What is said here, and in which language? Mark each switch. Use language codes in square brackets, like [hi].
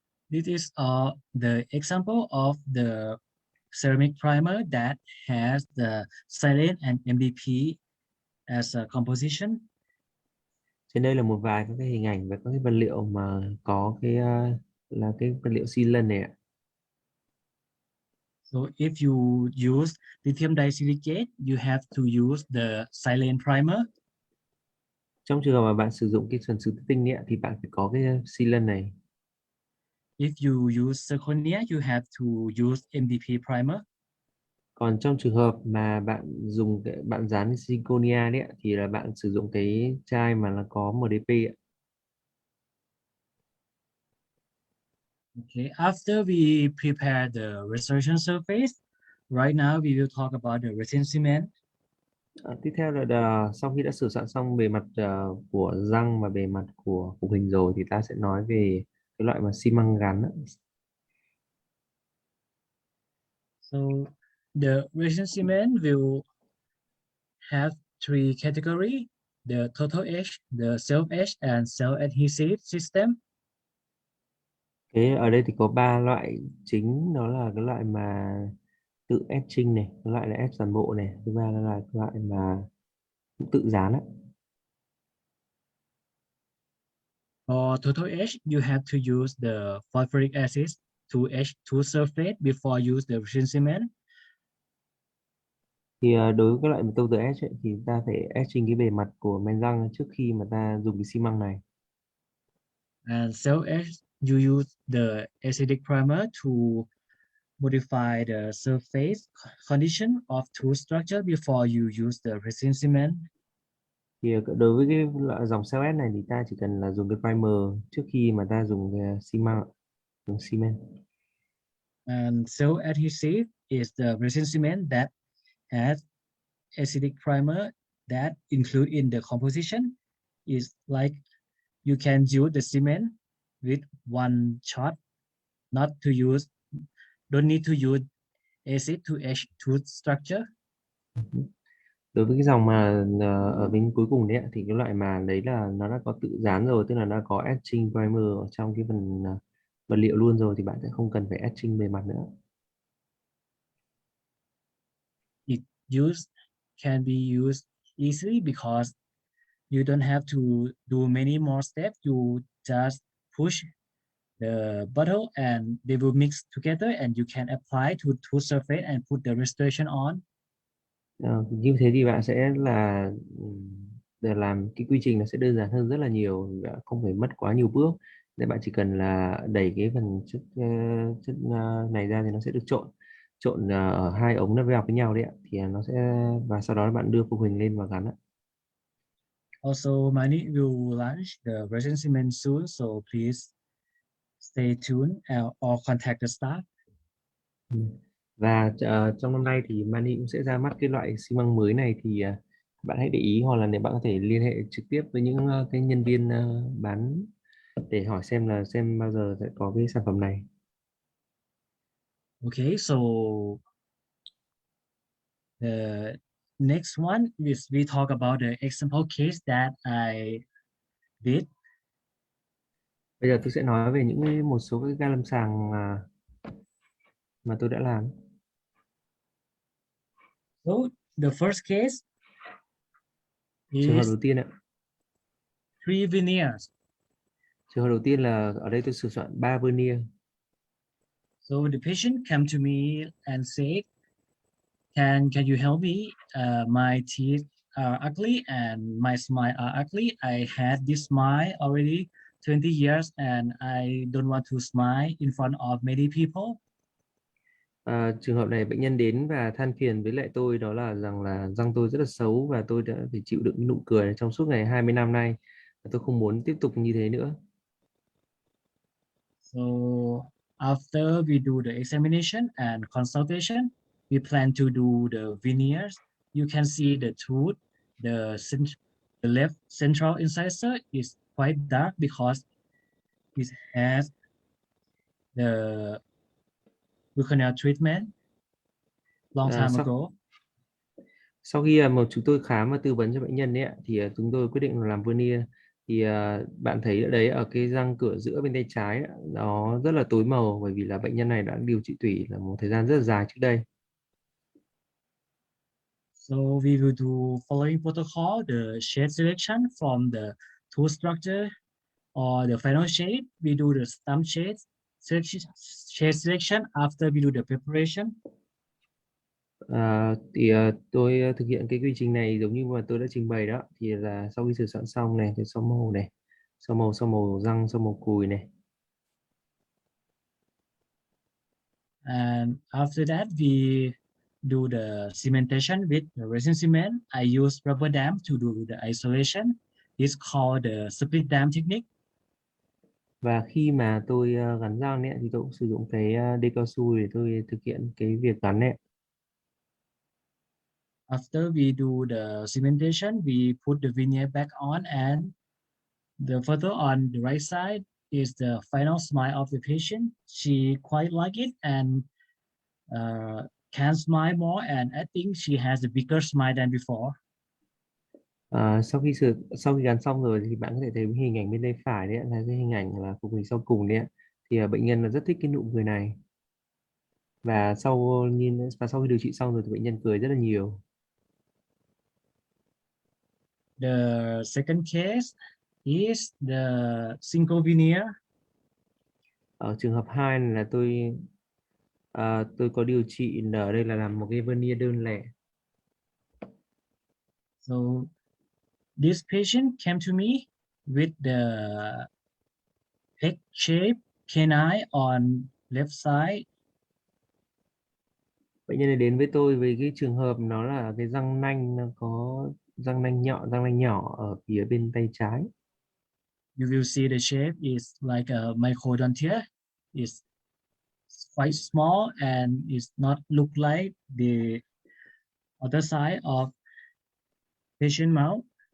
[en] This is the example of the ceramic primer that has the silane and MDP as a composition. [vi] Trên đây là một vài các cái hình ảnh về các cái vật liệu mà có là cái vật liệu sealant này ạ. [en] So if you use lithium disilicate, you have to use the silane primer. [vi] Trong trường hợp mà bạn sử dụng cái phần sứ tinh ấy, thì bạn phải có cái sealant này. [en] If you use zirconia, you have to use MDP primer. [vi] Còn trong trường hợp mà bạn dán zirconia đấy ạ, thì là bạn sử dụng cái chai mà nó có MDP ạ. [en] Okay, after we prepare the restoration surface, right now we will talk about the resin cement. [vi] Tiếp theo là sau khi đã sửa soạn xong bề mặt của răng và bề mặt của phục hình rồi thì ta sẽ nói về cái loại mà xi măng gắn. [en] So the resin cement will have three categories: the total edge, the self edge, and self adhesive system. [vi] Thế ở đây thì có 3 loại chính, đó là cái loại mà tự etching này, cái loại là etch toàn bộ này, thứ ba là cái loại mà tự dán ấy. [en] For total etch, you have to use the phosphoric acid to etch two surface before use the resin cement. [vi] Thì đối với cái loại mà total etch ấy, thì ta phải etching cái bề mặt của men răng trước khi mà ta dùng cái xi măng này. [en] And self etch, you use the acidic primer to modify the surface condition of tooth structure before you use the resin cement. [vi] Thì đối với cái loại dòng self etch này thì ta chỉ cần là dùng cái primer trước khi mà ta dùng cái xi măng, dùng xi men. [en] And self adhesive is the resin cement that has acidic primer that include in the composition. Is like you can use the cement with one shot, not to use, don't need to use acid to etch tooth structure. [vi] Đối với cái dòng mà ở bên cuối cùng đấy ạ, thì cái loại mà đấy là nó đã có tự dán rồi, tức là đã có etching primer ở trong cái phần vật liệu luôn rồi, thì bạn sẽ không cần phải etching bề mặt nữa. [en] It used can be used easily because you don't have to do many more steps. You just push the bottle and they will mix together and you can apply to surface and put the restoration on. [vi] Như thế thì bạn sẽ là để làm cái quy trình nó sẽ đơn giản hơn rất là nhiều, bạn không phải mất quá nhiều bước. Để bạn chỉ cần là đẩy cái phần chất này ra thì nó sẽ được trộn trộn ở 2 ống nó vào với nhau đấy ạ, thì nó sẽ, và sau đó bạn đưa phục hình lên và gắn ạ. [en] Also, Mani will launch the resin cement soon, so please stay tuned or contact the staff. Ừ. [vi] Và trong năm nay thì Mani cũng sẽ ra mắt cái loại xi măng mới này, thì bạn hãy để ý, hoặc là nếu bạn có thể liên hệ trực tiếp với những cái nhân viên bán để hỏi xem bao giờ sẽ có cái sản phẩm này. [en] Okay, so the next one is we talk about the example case that I did. [vi] Bây giờ tôi sẽ nói về một số cái ca lâm sàng mà tôi đã làm. [en] So the first case [vi] Trường hợp [en] is [vi] đầu tiên ạ. [en] 3 veneers. [vi] Trường hợp đầu tiên là ở đây tôi sử dụng 3 vernier. [en] So the patient came to me and said, can you help me? My teeth are ugly and my smile are ugly. I had this smile already 20 years and I don't want to smile in front of many people. [vi] Trường hợp này bệnh nhân đến và than phiền với lại tôi, đó là rằng là răng tôi rất là xấu và tôi đã phải chịu đựng nụ cười trong suốt ngày 20 năm nay. Và tôi không muốn tiếp tục như thế nữa. [en] So after we do the examination and consultation, we plan to do the veneers. You can see the tooth, the left central incisor is quite dark because it has the root canal treatment long À, time [vi] sau [en] ago. [vi] sau khi chúng tôi khám và tư vấn cho bệnh nhân ấy ạ, thì chúng tôi quyết định làm vernier. Thì bạn thấy ở đấy, ở cái răng cửa giữa bên tay trái ạ, nó rất là tối màu, bởi vì là bệnh nhân này đã điều trị tủy là một thời gian rất là dài trước đây. [en] So we will do following protocol, the shade selection from the tooth structure or the final shade. We do the stump shade selection after we do the preparation. [vi] Thì tôi thực hiện cái quy trình này giống như mà tôi đã trình bày đó, thì là sau khi sửa soạn xong này thì sau màu này, sau màu răng, sau màu cùi này. [en] And after that, we do the cementation with the resin cement. I use rubber dam to do the isolation. It's called the split dam technique. [vi] Và khi mà tôi gắn răng ấy, thì tôi cũng sử dụng cái đê cao su để tôi thực hiện cái việc gắn này. [en] After we do the cementation, we put the veneer back on, and the photo on the right side is the final smile of the patient. She quite like it and can smile more, and I think she has a bigger smile than before. [vi] Sau khi gắn xong rồi thì bạn có thể thấy hình ảnh bên tay phải đấy ạ, là cái hình ảnh là phục hình sau cùng đấy ạ. thì bệnh nhân là rất thích cái nụ cười này, và sau khi điều trị xong rồi thì bệnh nhân cười rất là nhiều. [en] The second case is the single veneer. [vi] Ở trường hợp 2 này là tôi có điều trị ở đây là làm một cái veneer đơn lẻ. [en] So this patient came to me with the egg-shaped canine on left side. [vi] Bệnh nhân này đến với tôi với cái trường hợp nó là cái răng nanh, nó có răng nanh nhỏ ở phía bên tay trái. [en] You will see the shape is like a microdontia. It's quite small and it's not look like the other side of patient mouth.